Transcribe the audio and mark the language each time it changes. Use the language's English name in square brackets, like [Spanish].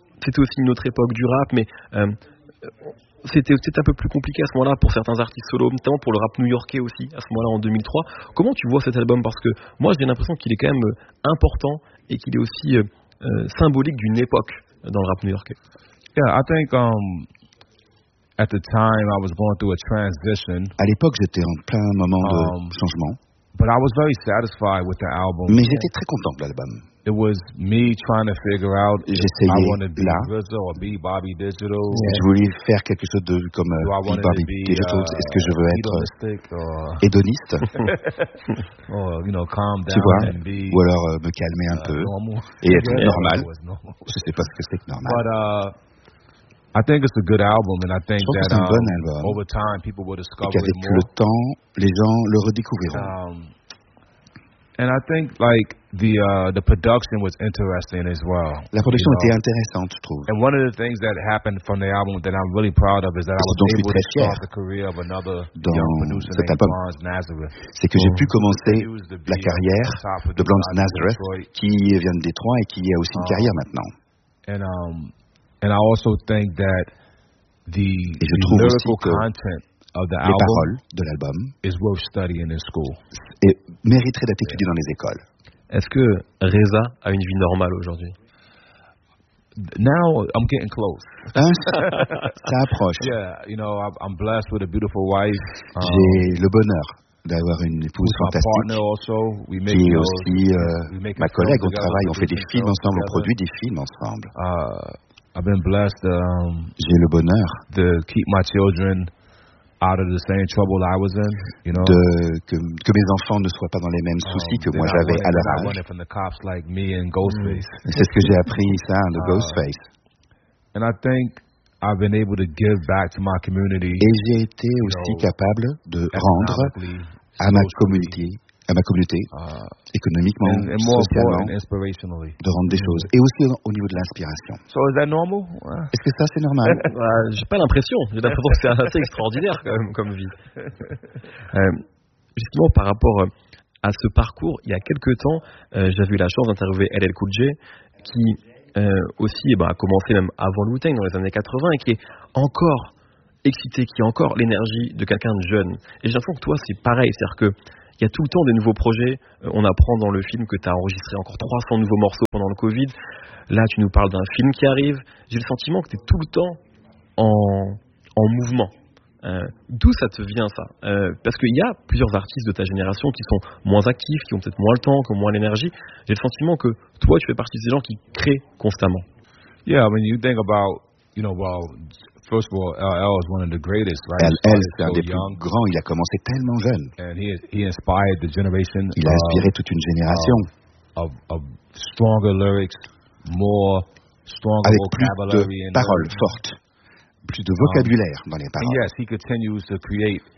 [French] C'était aussi une autre époque du rap, mais c'était un peu plus compliqué à ce moment-là pour certains artistes solo, notamment pour le rap new-yorkais aussi, à ce moment-là, en 2003. Comment tu vois cet album? Parce que moi, j'ai l'impression qu'il est quand même important et qu'il est aussi symbolique d'une époque dans le rap new-yorkais. [English] Yeah, I think at the time I was going through a transition. [French] À l'époque, j'étais en plein moment de changement. [English] But I was very satisfied with the album. [French] Mais j'étais très content de l'album. [English] It was me trying to figure out if I wanted to be RZA or be Bobby Digital. [French] Je voulais faire quelque chose de comme Bobby Digital. Est-ce que je veux être hédoniste? [English] Or, you know, calm down, [French] tu vois? [English] And be, [French] ou alors me calmer un peu et être normal. Je sais pas ce que c'est que normal. [English] But, I think it's a good album, and I think [French] je pense [English] that, [French] que c'est un bon album. [English] Over time, people will discover [French] et qu'avec [English] it more. [French] Le temps, les gens le redécouvriront. [English] And I think like the production was interesting as well. [French] La production était intéressante, je trouve. [English] And one of the things that happened from the album that I'm really proud of is that [French] parce [English] I was able to start the career of another [French] dans [English] young producer named Blanz Nazareth. [French] C'est que j'ai pu commencer la carrière de Blanz Nazareth, qui vient de Détroit et qui a aussi une carrière maintenant. [English] And I also think that the lyrical content of the [French] les paroles de l'album [English] is worth studying in school. [French] Et mériterait d'être étudié dans les écoles. Est-ce que Reza a une vie normale aujourd'hui? [English] Now I'm getting close. [French] Ça approche. [English] Yeah, you know, I'm blessed with a beautiful wife. [French] J'ai le bonheur d'avoir une épouse fantastique. [English] Also, [French] qui est aussi ma collègue au travail. On fait des films ensemble. On produit des films ensemble. [English] I've been blessed. [French] J'ai le bonheur [English] de keep my children out of the same trouble I was in, you know, [French] que mes enfants ne soient pas dans les mêmes soucis que moi j'avais à leur âge. [English] I learned from the cops like me and Ghostface. [French] C'est ce que j'ai appris ça de Ghostface. [English] And I think I've been able to give back to my community. [French] Et j'ai été aussi capable de rendre à ma communauté. À ma communauté, économiquement, socialement, de rendre des choses. Et aussi au niveau de l'inspiration. [English] So is that normal? [French] Est-ce que ça, c'est normal? J'ai pas l'impression. J'ai l'impression que c'est assez extraordinaire comme vie. Justement, par rapport à ce parcours, il y a quelques temps, j'avais eu la chance d'interviewer LL Cool J, qui aussi a commencé même avant le Wu-Tang, dans les années 80, et qui est encore excité, qui a encore l'énergie de quelqu'un de jeune. Et j'ai l'impression que toi, c'est pareil. C'est-à-dire que il y a tout le temps des nouveaux projets. On apprend dans le film que tu as enregistré encore 300 nouveaux morceaux pendant le Covid. Là, tu nous parles d'un film qui arrive. J'ai le sentiment que tu es tout le temps en mouvement. D'où ça te vient, ça? Parce qu'il y a plusieurs artistes de ta génération qui sont moins actifs, qui ont peut-être moins le temps, qui ont moins l'énergie. J'ai le sentiment que toi, tu fais partie des gens qui créent constamment. [English] Yeah, when you think about, you know, first of all, LL is one of the greatest, right? [French] LL, c'est un des plus grands. Il a commencé tellement jeune. [English] And he inspired the generation. [French] Il a inspiré toute une génération. [English] Of stronger lyrics, more stronger [French] avec [English] vocabulary [French] plus de paroles fortes, plus de vocabulaire dans les paroles. [English] Yes, he continues to create.